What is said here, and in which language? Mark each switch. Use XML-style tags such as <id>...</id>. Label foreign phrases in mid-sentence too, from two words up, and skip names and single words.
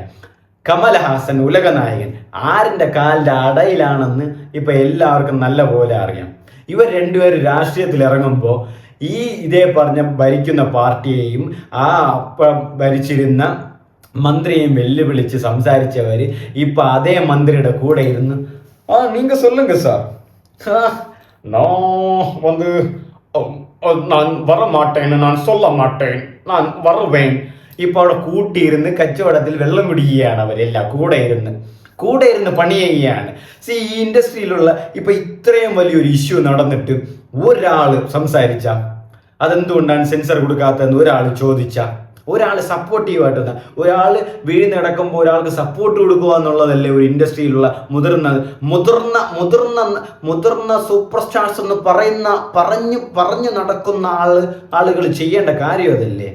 <ml>കമൽഹാസൻ ഉലകനായകൻ ആരിൻ്റെ കാലിൻ്റെ അടയിലാണെന്ന് ഇപ്പൊ എല്ലാവർക്കും നല്ല പോലെ അറിയാം. ഇവർ രണ്ടുപേരും രാഷ്ട്രീയത്തിൽ ഇറങ്ങുമ്പോൾ ഇതേ പറഞ്ഞ ഭരിക്കുന്ന പാർട്ടിയെയും ആ ഭരിച്ചിരുന്ന മന്ത്രിയെയും വെല്ലുവിളിച്ച് സംസാരിച്ചവർ ഇപ്പൊ അതേ മന്ത്രിയുടെ കൂടെ ഇരുന്ന്</ml> <ta>നീങ്ക சொல்லுங்க சார், நான் வரமாட்டேன், நான் சொல்ல மாட்டேன், நான் வருவேன்.</ta> <ml>ഇപ്പൊ അവിടെ കൂട്ടിയിരുന്ന് കച്ചവടത്തിൽ വെള്ളം കുടിക്കുകയാണ് അവരെല്ലാം. കൂടെ ഇരുന്ന് പണി ചെയ്യുകയാണ്. ഈ ഇൻഡസ്ട്രിയിലുള്ള ഇപ്പൊ ഇത്രയും വലിയൊരു ഇഷ്യൂ നടന്നിട്ട് ഒരാൾ സംസാരിച്ച അതെന്തുകൊണ്ടാണ് സെൻസർ കൊടുക്കാത്തതെന്ന് ഒരാൾ ചോദിച്ച, ഒരാൾ സപ്പോർട്ടീവായിട്ട് ഒരാൾ വീഴ്ന്ന് കിടക്കുമ്പോൾ ഒരാൾക്ക് സപ്പോർട്ട് കൊടുക്കുക എന്നുള്ളതല്ലേ ഒരു ഇൻഡസ്ട്രിയിലുള്ള മുതിർന്ന സൂപ്പർ സ്റ്റാർസ് എന്ന് പറഞ്ഞു നടക്കുന്ന ആളുകൾ ചെയ്യേണ്ട കാര്യം അതല്ലേ?</ml>